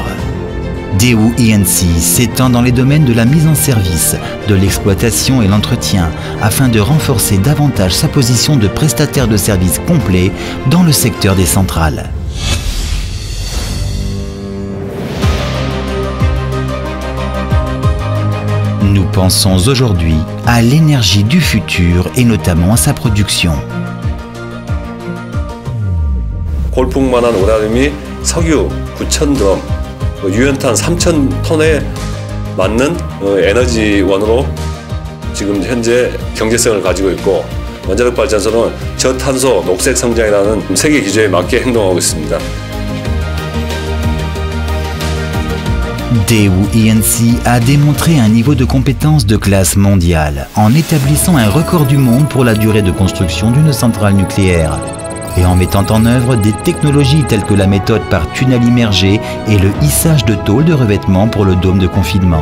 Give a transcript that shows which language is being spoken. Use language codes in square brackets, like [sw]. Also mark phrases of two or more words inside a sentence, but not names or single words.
[fr] Daewoo E&C s'étend dans les domaines de la mise en service, de l'exploitation et l'entretien, afin de renforcer davantage sa position de prestataire de services complet dans le secteur des centrales. Nous pensons aujourd'hui à l'énergie du futur et notamment à sa production. [ko] 골풍만한 오라름이 석유 9,000드럼, 유연탄 3,000톤에 맞는 에너지원으로 지금 현재 경제성을 가지고 있고, 원자력 발전소는 저탄소 녹색 성장이라는 세계 기조에 맞게 행동하고 있습니다. [fr] Daewoo E&C a démontré un niveau de compétence de classe mondiale en établissant un record du monde pour la durée de construction d'une centrale nucléaire et en mettant en œuvre des technologies telles que la méthode par tunnel immergé et le hissage de tôles de revêtement pour le dôme de confinement.